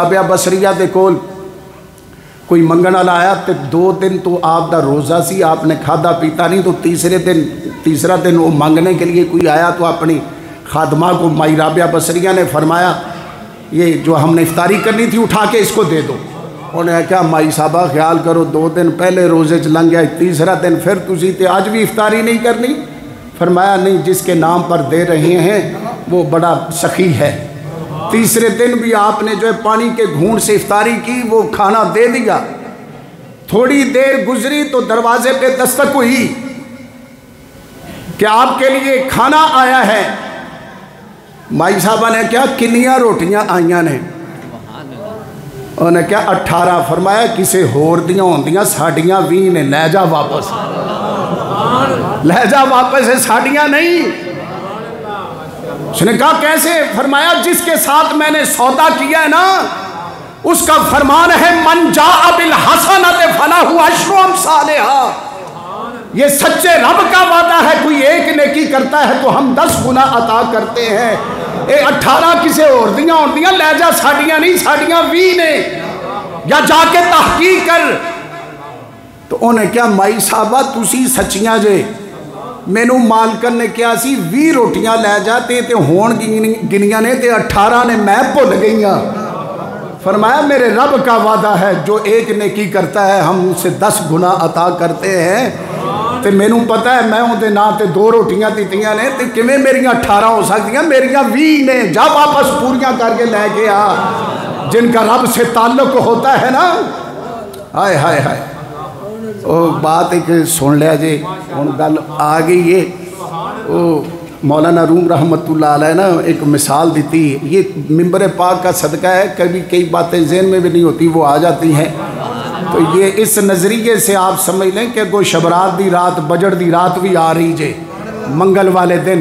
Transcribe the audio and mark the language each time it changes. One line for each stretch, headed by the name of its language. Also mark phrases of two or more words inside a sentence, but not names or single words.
Punjabi: رابعہ بصریہ دے کول کوئی منگن والا آیا تے 2 دن تو آپ دا روزہ سی،
Urdu: آپ نے کھادا پیتا نہیں، تو تیسرا دن وہ مانگنے کے لیے کوئی آیا تو اپنی خادمہ کو مائی رابعہ بصریہ نے فرمایا یہ جو ہم نے افطاری کرنی تھی اٹھا کے اس کو دے دو۔ انہوں نے کہا مائی صاحبہ خیال کرو 2 دن پہلے روزے چ لنگ گیا،
Punjabi: تیسرا دن پھر تسی تے
Urdu: آج بھی افطاری نہیں کرنی؟ فرمایا نہیں، جس کے نام پر دے رہے ہیں وہ بڑا سخی ہے۔ تیسرے دن بھی آپ نے جو ہے پانی کے گھونٹ سے افطاری کی، وہ کھانا دے دیا۔ تھوڑی دیر گزری تو دروازے پہ دستک ہوئی کہ آپ کے لیے کھانا آیا ہے۔
Punjabi: مائی صاحبہ نے کیا کنیاں روٹیاں آئیاں نے؟ انہوں نے کیا 18۔ فرمایا کسے ہور دیاں ہوندیاں، ساڑیاں 20 نے، لے جا واپس، لے جا واپس، ہے ساڑیاں نہیں۔
Urdu: اس نے کہا کیسے؟ فرمایا جس کے ساتھ میں نے سودا کیا ہے نا، اس کا فرمان ہے
Arabic: من جاء بالحسنۃ فلہ عشر امثالھا۔
Urdu: یہ سچے رب کا وعدہ ہے، کوئی ایک نیکی کرتا ہے تو ہم 10 گنا عطا کرتے ہیں۔
Punjabi: 18 کسے اور دیاں ہوندیاں، لے جا ساڑیاں نہیں، ساڑیاں 20 نے، یا جا کے تحقیق کر۔ تو انہیں کیا مائی صاحبہ تسی سچیاں جے، مینو مالکن نے کیا سی 20 روٹیاں لے جاتے تے ہون گنیاں نے تے 18 نے میں بھول گئیاں۔
Urdu: فرمایا میرے رب کا وعدہ ہے جو ایک نیکی کرتا ہے ہم اسے 10 گنا عطا کرتے ہیں،
Punjabi: تے مینوں پتہ ہے میں اندے نا تے 2 روٹیاں دیتیاں نے تے کیویں میریاں 18 ہو سکتیاں، میریاں 20 نے، جا واپس پوریاں کر کے لے کے آ۔
Urdu: جن کا رب سے تعلق ہوتا ہے نا، ہائے ہائے ہائے۔
Punjabi: بات ایک سن لیا جی، ہن گل آ گئی ہے۔
Urdu: مولانا روم رحمۃ اللہ علیہ نا ایک مثال دیتی، یہ ممبر پاک کا صدقہ ہے، کبھی کئی باتیں ذہن میں بھی نہیں ہوتی وہ آ جاتی ہیں، تو یہ اس نظریے سے آپ سمجھ لیں کہ
Punjabi: کوئی شبرات دی رات، بجڑ دی رات بھی آ رہی جے منگل والے دن۔